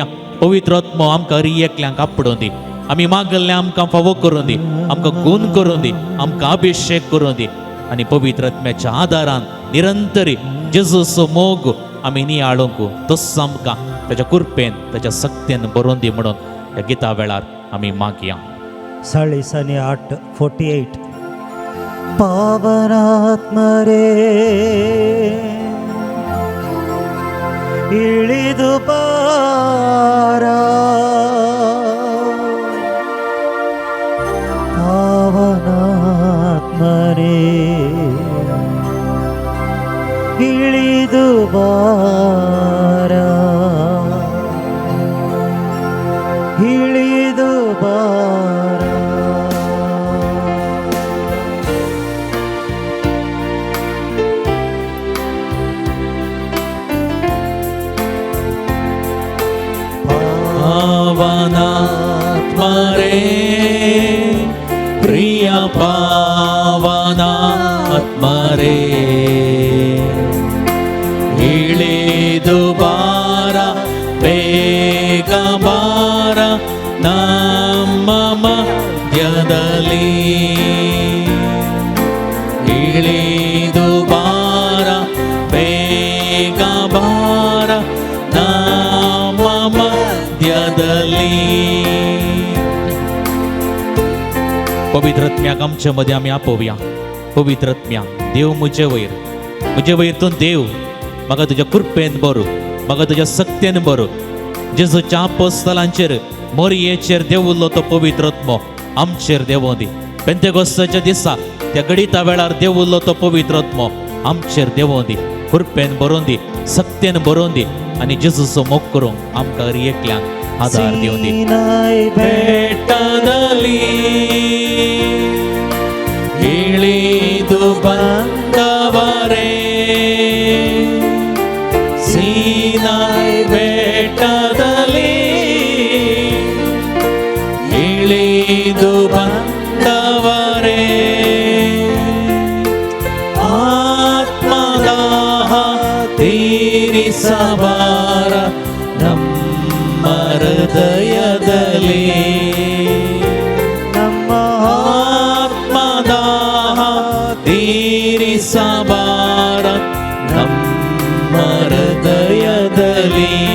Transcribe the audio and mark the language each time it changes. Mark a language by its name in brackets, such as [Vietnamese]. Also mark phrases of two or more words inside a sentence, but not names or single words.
[Konkani] पवित्र आत्मो आमकां एकल्यांक आपडून दी, आमी मागल्लें आमकां फावो करून दी, आमकां गूण करून दी, आमकां अभिशेक करून दी आनी पवित्र आत्म्याच्या आदारान निरंतरी जेजूचो मोग आमी नियाळूंक तस्सो आमकां ताच्या कृपेन ताच्या सक्तीन बरोवन दी म्हणून ह्या गिता वेळार आमी मागया. साळिसांनी 8:48 पावनात्मा रे [Kannada] ಇಳಿದು ಬಾರ ಪಾವನಾತ್ಮರೇ ಇಳಿದು ಬಾರ ಇಳಿದು ಬಾರ ಪಾವನಾತ್ಮರೇ ಪ್ರಿಯ पावनात्मरे इಳಿದು ಬಾರ ಬೇಗ ಬಾರ ನಮ್ಮ ಮಧ್ಯದಲ್ಲಿ ಇಳಿದು ಬಾರ ಬೇಗ ಬಾರ ನಮ್ಮ मध्यದಲ್ಲಿ. [Konkani] पवित्र आत्म्याक आमच्या मध्ये आमी आपोवया. पवित्र आत्म्या देव म्हजे वयर तूं देव म्हाका तुज्या कृपेन बरो, म्हाका तुज्या सक्तेन बरो. जेजूच्या अपोस्तलांचेर मोरयेचेर देवुल्लो तो पवित्र आत्मो आमचेर देवों दी. पेंतेकोस्ताच्या दिसा त्या गडिता वेळार देवुल्लो तो पवित्र आत्मो आमचेर देवों दी, कृपेन बरोवन दी, सक्तेन बरोवन दी आनी जेजूचो मोग करूंक आमकां एकल्यांक आदार दिवं दी. [Kannada] बेट्टदली इಳಿದು ಬಂದವರೇ, ಸೀನಾಯಿ ಬೆಟ್ಟದಲ್ಲಿ ಇಳಿದು ಬಂದವರೇ, ಆತ್ಮದಾಹ ತೀರಿಸಬಾರ ನಮ್ಮ ಹೃದಯದಲ್ಲಿ, ನಮ್ಮ ಆತ್ಮದಾಹ ತೀರಿಸಬಾರ ನಮ್ಮ ಹೃದಯದಲ್ಲಿ.